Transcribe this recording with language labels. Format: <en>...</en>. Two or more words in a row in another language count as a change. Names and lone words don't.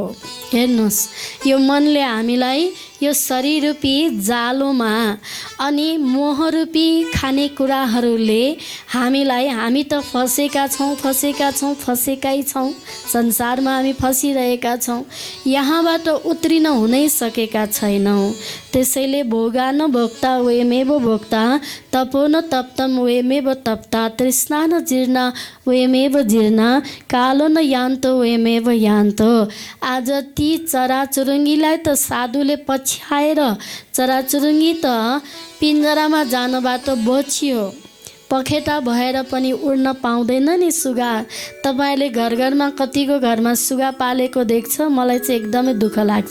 <ne>हेर्नुहोस्, यो मनले हामीलाई यो शरीर रूपी जालोमा अनि मोहरूपी खानेकुराहरूले हामीलाई, हामी त फसेका छौँ, फसेकै छौँ, संसारमा हामी फसिरहेका छौँ, यहाँबाट उत्रिन हुनै सकेका छैनौँ।</ne> <sa>त्यसैले भोगा न भोक्ता वयमेव भोक्ता, तपो न तप्तम वयमेव तप्ता, तृष्णा न जीर्ण वयमेव जीर्ण, कालो न यान्तो वयमेव यान्तो।</sa> <ne>आज ती चराचुरुङ्गीलाई त साधुले पछ्याएर, चराचुरुङ्गी त पिञ्जरामा जानबाट बचियो, पखेटा भएर पनि उड्न पाउँदैन नि सुगा। तपाईँले घर घरमा कतिको घरमा सुगा पालेको देख्छ, मलाई चाहिँ एकदमै दुःख लाग्छ।</ne>